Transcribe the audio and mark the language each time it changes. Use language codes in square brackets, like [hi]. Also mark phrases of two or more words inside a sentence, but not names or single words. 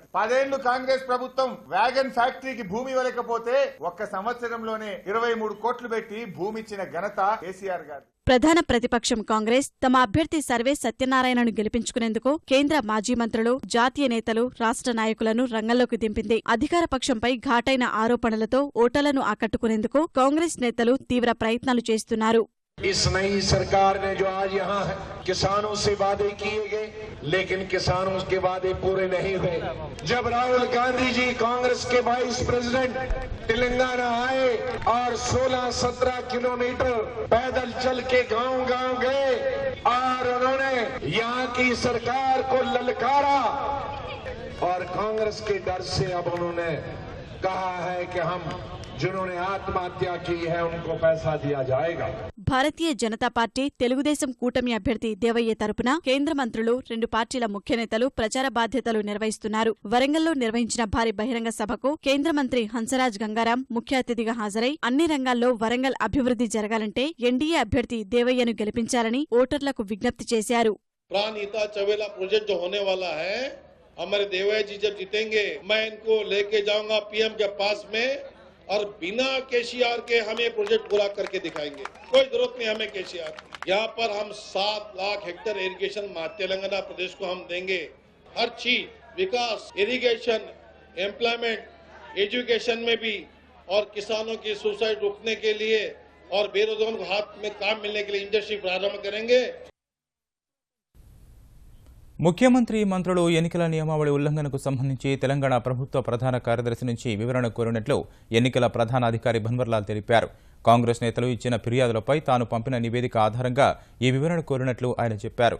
[te] 10 ఏళ్లు కాంగ్రెస్ ప్రభుత్వం వ్యాగన్ ఫ్యాక్టరీకి భూమి ఇవ్వలేకపోతే ఒక్క సంవత్సరంలోనే 23 కోట్లు పెట్టి భూమి ఇచ్చిన ఘనత కేసీఆర్ గారిది. ప్రధాన ప్రతిపక్షం కాంగ్రెస్ తమ అభ్యర్థి సర్వే సత్యనారాయణను గెలిపించుకునేందుకు కేంద్ర మాజీ మంత్రులు, జాతీయ నేతలు, రాష్ట్ర నాయకులను రంగంలోకి దింపింది. అధికార పక్షంపై ఘాటైన ఆరోపణలతో ఓటర్లను ఆకట్టుకునేందుకు కాంగ్రెస్ నేతలు తీవ్ర ప్రయత్నాలు చేస్తున్నారు. [hi] इस नई सरकार ने जो आज यहाँ किसानों से वादे किए गए, लेकिन किसानों के वादे पूरे नहीं हुए। जब राहुल गांधी जी कांग्रेस के [en] vice president [hi] तेलंगाना आए और 16-17 किलोमीटर पैदल चल के गांव-गांव गए और उन्होंने यहाँ की सरकार को ललकारा और कांग्रेस के डर से अब उन्होंने कहा है कि हम जिन्होंने आत्महत्या की है उनको पैसा दिया जाएगा. [te] భారతీయ జనతా పార్టీ, తెలుగుదేశం కూటమి అభ్యర్థి దేవయ్య తరపున కేంద్ర మంత్రులు, 2 పార్టీల ముఖ్య నేతలు ప్రచార బాధ్యతలు నిర్వహిస్తున్నారు. వరంగల్లో నిర్వహించిన భారీ బహిరంగ సభకు కేంద్ర మంత్రి హంసరాజ్ గంగారాం ముఖ్య అతిథిగా హాజరై అన్ని రంగాల్లో వరంగల్ అభివృద్ధి జరగాలంటే ఎన్డీఏ అభ్యర్థి దేవయ్యను గెలిపించాలని ఓటర్లకు విజ్ఞప్తి చేశారు. [hi] प्राणहिता चवेला प्रोजेक्ट जो होने वाला है, हमारे देवैया जी जब जीतेंगे मैं इनको लेके जाऊंगा पीएम के पास में और बिना केसीआर के हम ये प्रोजेक्ट पूरा करके दिखाएंगे. कोई जरूरत नहीं हमें केसीआर. यहाँ पर हम 7 लाख हेक्टेयर इरिगेशन तेलंगाना प्रदेश को हम देंगे. हर चीज विकास, [en] irrigation, employment, education [hi] में भी और किसानों की सुसाइड रोकने के लिए और बेरोजगारों को हाथ में काम मिलने के लिए इंडस्ट्री प्रारंभ करेंगे. [te] ముఖ్యమంత్రి మంత్రులు ఎన్నికల నియమావళి ఉల్లంఘనకు సంబంధించి తెలంగాణ ప్రభుత్వ ప్రధాన కార్యదర్శి నుంచి వివరణ కోరినట్లు ఎన్నికల ప్రధాన అధికారి భన్వర్లాల్ తెలిపారు. కాంగ్రెస్ నేతలు ఇచ్చిన ఫిర్యాదులపై తాను పంపిన నివేదిక ఆధారంగా ఈ వివరణ కోరినట్లు ఆయన చెప్పారు.